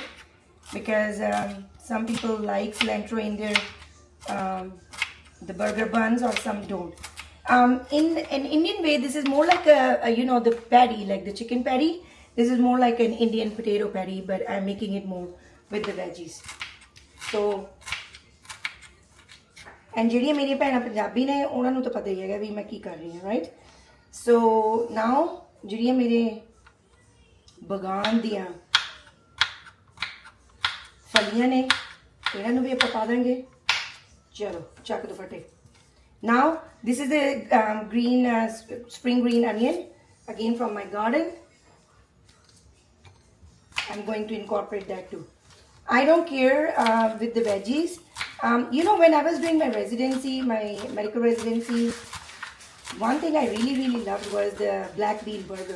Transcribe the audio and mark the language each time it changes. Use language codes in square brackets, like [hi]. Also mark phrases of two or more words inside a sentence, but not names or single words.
[en] Because some people like cilantro in their the burger buns, or some don't. In an Indian way, this is more like the patty, like the chicken patty. This is more like an Indian potato patty, but I'm making it more with the veggies. So, and [pa] ਜਿਹੜੀ ਮੇਰੀ ਭੈਣਾਂ ਪੰਜਾਬੀ ਨੇ ਉਹਨਾਂ ਨੂੰ ਤਾਂ ਪਤਾ ਹੀ ਹੈਗਾ ਵੀ ਮੈਂ ਕੀ ਕਰ ਰਹੀ ਹਾਂ, [en] right? So now [pa] ਜਿਹੜੀਆਂ ਮੇਰੇ ਬਗਾਨ ਦੀਆਂ ਫਲੀਆਂ ਨੇ ਇਹਨਾਂ ਨੂੰ ਵੀ ਆਪਾਂ ਪਾ ਦਾਂਗੇ. ਚਲੋ ਚੱਕ ਦੋ ਫਟੇ. [en] Now this is the green spring green onion, again from my garden. I'm going to incorporate that too. I don't care with the veggies. When I was doing my residency, my medical residency, one thing I really loved was the black bean burgers.